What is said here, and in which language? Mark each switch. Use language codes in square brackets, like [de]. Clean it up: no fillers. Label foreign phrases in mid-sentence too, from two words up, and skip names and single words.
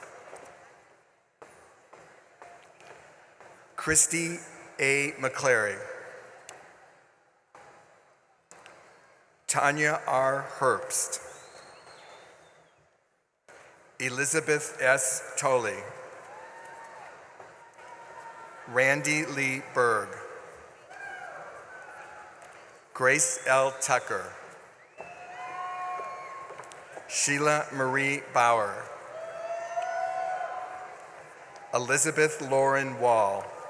[en] Christy A. McClary. Tanya R. Herbst. Elizabeth S. Tolley. Randy Lee Berg. Grace L. Tucker. Sheila Marie Bauer. Elizabeth Lauren Wall.